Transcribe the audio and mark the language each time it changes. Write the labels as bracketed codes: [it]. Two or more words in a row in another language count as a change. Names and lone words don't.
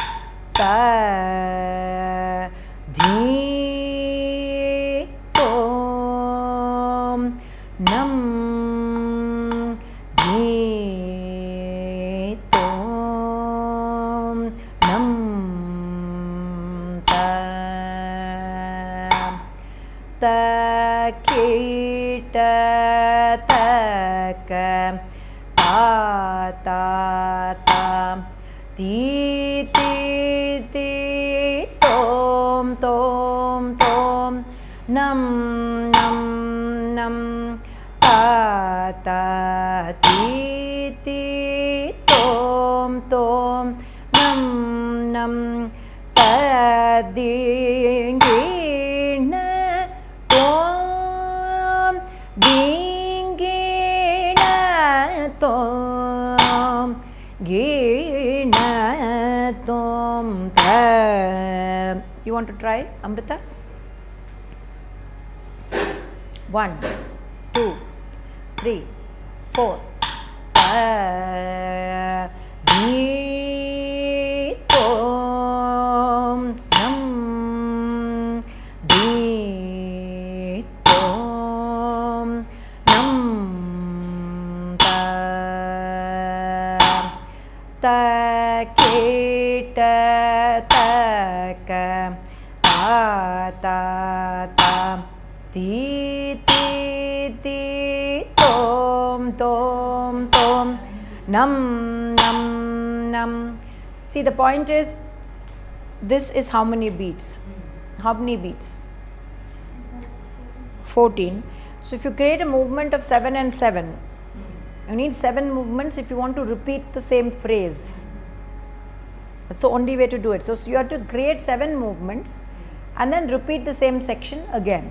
[en] Ta di tom nam di tom nam ta kita taka ta ta ta ti ti ti tom tom tom nam nam nam ta ta ti ti tom tom nam nam ta ding ding na tom ding na tom gina tom ta. You want to try, Amrita? 1, 2, 3, 4. Di tom nam, di tom nam, ta ke ta ka ta ta ti ti ti tom tom tom nam nam nam. See, the point is, this is how many beats? How many beats? 14. So if you create a movement of 7 and 7, you need 7 movements if you want to repeat the same phrase. That's the only way to do it. So you have to create 7 movements and then repeat the same section again.